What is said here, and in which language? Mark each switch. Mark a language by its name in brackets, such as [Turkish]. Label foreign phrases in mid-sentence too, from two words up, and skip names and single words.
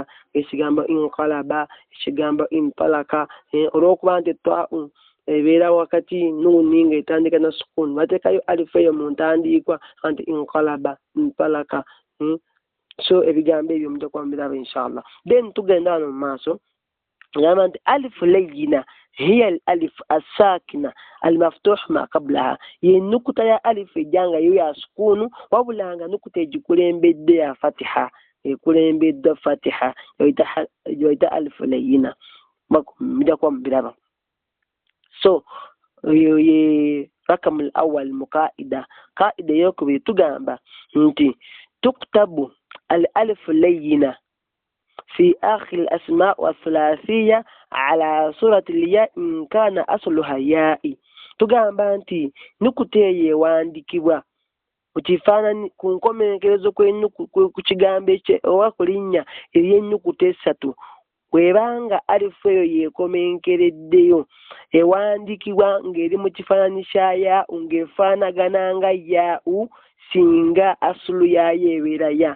[Ganda] Ekigambo inqalaba, ekigambo intalaka, olw'okuba nti etta'u ebeera wakati nuuni nga etandika na sukuuni, bateekayo alifu eyo mu ntandikwa nti inqalaba, intalaka. So ebigambo ebyo mujja kuba mubiraba inshallah. Then tugenda wano mu maaso gamba nti [Arabic] الألف اللينة هي الألف الساكنة المفتوح ما قبلها. [Ganda] Yennukuta ya alifu ejjanga yo ya sukuunu wabula nga nnukuta egikulembedde ya fatiha, ekulembedde fatiha yoyita alifu layina. Mujja kuba mubiraba. So ye [Arabic] رقم الأول [Ganda] mu kaida. Kaida eyokubiri tugamba nti [Arabic] تكتب الألف لينة في آخر الأسماء والثلاثية على صورة الياء إن كان أصلها ياء. [Ganda] tugamba nti nukute yeewandikibwa ku kifaananyi ku nkomekerezo ku kigambo oba ku linnya ery'ennyukuta essatu bw'ebanga alifu eyo yeekomenkereddeyo ewandiikibwa ng'eri mu kifaananyi kya yaa'u ng'efaanagana nga yaa'u singa asulu yaayo ebeera ya.